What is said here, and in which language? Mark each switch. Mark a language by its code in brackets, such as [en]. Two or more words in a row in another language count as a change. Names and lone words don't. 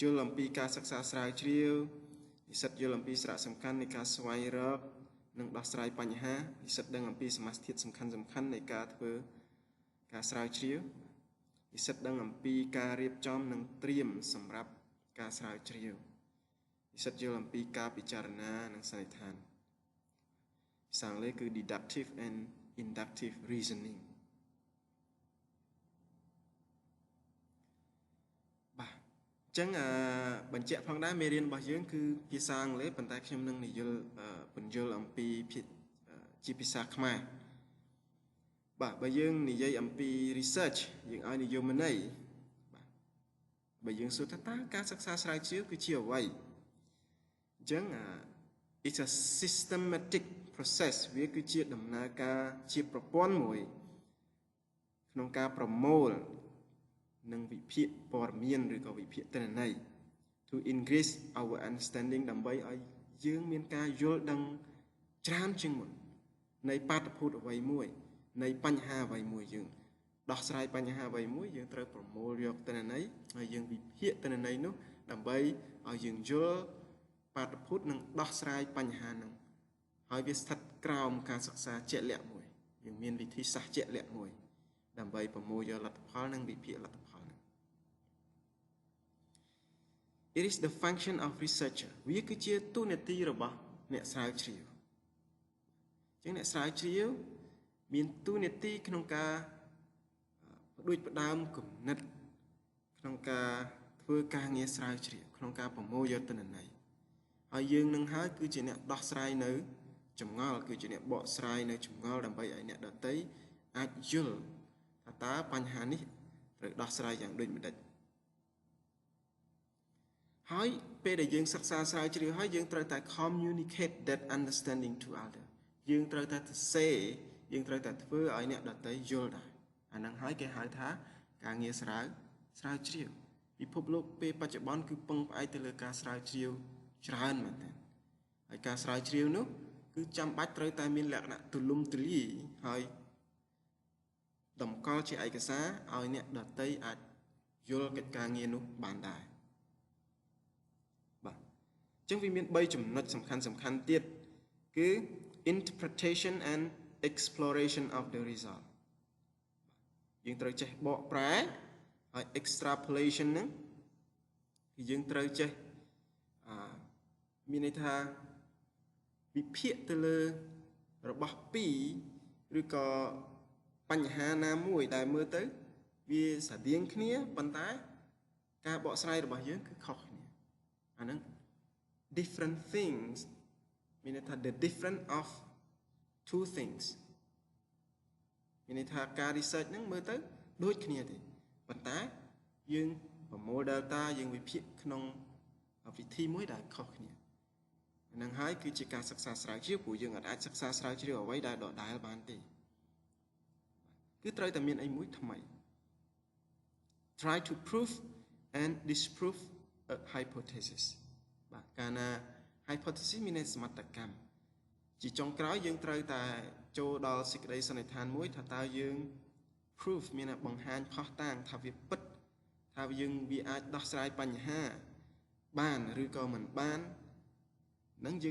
[km] ល់អំពីការសិក្សាស្រាវជ្រាវនិស្សិតយល់អំពីសារៈសំខាន់នៃការស្វែងរកនិងដោះស្រាយបញ្ហានិស្សិតដឹងអំពីសមាសធាតុសំខាន់នៃការធ្វើការស្រាវជ្រាវនិស្សិតដឹងអំពីការរៀបចំនិងត្រៀមសម្រាប់ការស្រាវជ្រាវនិស្សិតយល់អំពីការពិចារណានិងសន្និដ្ឋានភាសាអង់គ្លេសគឺ [en] deductive and inductive reasoning [km] បាទអញ្ចឹងបញ្ជាក់ផងដែរមេរៀនរបស់យើងគឺភាសាអង់គ្លេសប៉ុន្តែខ្ញុំនឹងនិយាយបញ្យល់អំពីជាភាសាខ្មែរបាទបើយើងនិយាយអំពី research យើងឲ្យនិយមន័យបាទបើយើង សួរថាតើការសិក្សាស្រាវជ្រាវគឺជាអ្វីអញ្ចឹង [en] it's a systematic process [km] វាគឺជាដំណើរការជាប្រព័ន្ធមួយក្នុងការប្រមូលនិងវិ ភាគព័ត៌មានឬក៏វិភាគទិន្នន័យ [en] to increase our understanding [km] ដើម្បីឲ្យយើងមានការយល់ដឹងច្រើន ជាងមុននៃបាតុភូតអ្វីមួយនៃបញ្ហាអ្វីមួយយើងដោះស្រាយបញ្ហាអ្វីមួយយើងត្រូវប្រមូលយកទិន្នន័យហើយយើងវិភាគទិន្នន័យនោះដើម្បីឲ្យយើងយល់បាតុភូតនិងដោះស្រាយបញ្ហានោះហើយវាស្ថិតក្រោមការសិក្សាជាក់លាក់មួយយើងមានវិធីសាស្ត្រជាក់លាក់មួយដើម្បីប្រមូលយកលទ្ធផលនិងវិភាគលទ្ធផលនោះ [en] It is the function of researcher [km] វាគឺជាតួនាទីរបស់អ្នកស្រាវជ្រាវអញ្ចឹងអ្នកស្រាវជ្រាវមាន តួនាទីក្នុងការផ្ដួចផ្ដើមគំនិតក្នុងការធ្វើការងារស្រាវជ្រាវក្នុងការប្រមូលយកទិន្នន័យហើយយើងនឹងហើយគឺជាអ្នកដោះស្រាយនៅចម្ងល់គឺជាអ្នកបកស្រាយនៅចម្ងល់ដើម្បីឲ្យអ្នកដទៃអាចយល់ថាតើបញ្ហានេះត្រូវដោះស្រាយយ៉ាងដូចម្តេច ហើយពេលដែលយើងសិក្សាស្រាវជ្រាវហើយយើងត្រូវតែ [en] communicate that understanding to other [km] យើងត្រូវតែសរសេរយើងត្រូវ តែធ្វើឲ្យអ្នកដទៃយល់ដែរអាហ្នឹងហើយគេហៅថាការងារស្រាវជ្រាវពិភពលោកពេលបច្ចុប្បន្នគឺពឹងផ្អែកទៅលើការស្រាវជ្រាវច្រើនមែនទែនហើយការស្រាវជ្រាវនោះគឺចាំបាច់ត្រូវតែមានលក្ខណៈទូលំទូលាយហើយតម្កល់ជាឯកសារឲ្យអ្នកដទៃអាចយល់កិច្ចការងារនោះបានដែរ បាទអញ្ចឹងវាមាន3ចំណុចសំខាន់ទៀតគឺ [en] interpretation and exploration of the result [km] យើងត្រូវចេះបកប្រែហើយ extrapolation ហ្នឹងគឺយើងត្រូវ ចេះមានន័យថាវិភាគទៅលើរបស់2ឬក៏បញ្ហាណាមួយដែលមើលទៅវាស្រដៀ ងគ្នាប៉ុន្តែការបកស្រាយរបស់យើងគឺខុសគ្នាអាហ្នឹង [en] different things [km] មានន័យថា [en] the difference of two things [km] មានន័យថាការ research ហ្នឹងមើលទៅដូចគ្នាទេប៉ុន្តែយើងប្រមូល data យើងវិភាគក្នុងវិធីមួយដែលខុសគ្នាហ្នឹងហើយគឺជាការសិក្សាស្រាវជ្រាវព្រោះយើងអាចសិក្សាស្រាវជ្រាវអ្វីដែលដដែលបានទេគឺត្រូវតែមានអីមួយថ្មី [en] try to prove and disprove a hypothesis [km] បាទកាលណា hypothesis មានន័យសមត្ថកម្មជាចុងក្រោយយើងត្រូវតែចូលដល់សេចក្តីសន្និដ្ឋានមួយថាតើយើង proof មានន័យបង្ហាញផុសតាងថាវាពិតថាយើងវាអាចដោះស្រាយបញ្ហាបានឬក៏មិនបាននឹងយើង